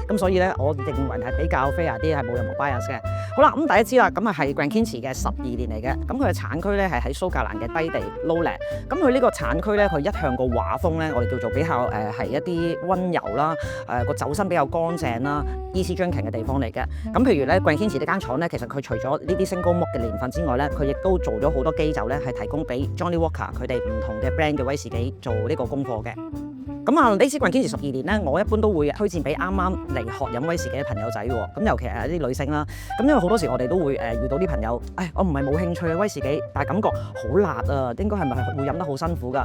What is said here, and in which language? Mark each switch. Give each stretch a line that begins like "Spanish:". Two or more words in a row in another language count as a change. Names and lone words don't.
Cantonese: 咁所以咧我認為係比較 fair 啲，係冇任何 bias 嘅。好啦，咁第一支啦，咁係 Glencairn 嘅12年嚟嘅。咁佢嘅產區咧係喺蘇格蘭嘅低地 Lowland。咁佢呢個產區咧，佢一向個畫風咧，我哋叫做比較係一啲溫柔啦，個酒身比較乾淨啦 ，
English: easy drinking
Cantonese: 嘅地方嚟嘅。咁譬如咧 Glencairn 呢間廠咧，其實佢除咗呢啲
English: single malt
Cantonese: 嘅年份之外咧，佢亦都做咗好多基酒咧，係提供俾 Johnnie Walker 佢哋唔同嘅 brand 嘅威士忌做呢個功課嘅。咁啊，呢支 Glencairn 12年咧，我一般都會推薦俾啱啱嚟學飲威士忌嘅朋友仔喎。咁尤其係一啲女性啦。咁因為好多時我哋都會遇到啲朋友，我唔係冇興趣嘅威士忌，但係感覺好辣啊，應該係咪會飲得好辛苦㗎？